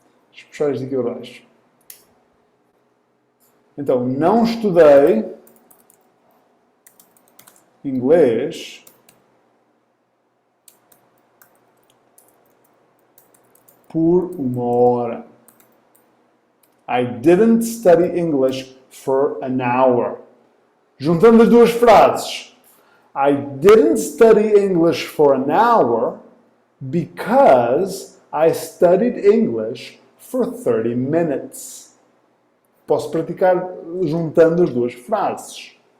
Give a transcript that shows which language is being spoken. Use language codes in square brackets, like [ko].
[pt] Deixa eu puxar isto aqui abaixo. Então, não estudei inglês por uma hora. [en] I didn't study English for an hour. [pt] Juntando as duas frases. [en] I didn't study English for an hour because I studied English for 30 minutes. [pt] Posso praticar juntando as duas frases.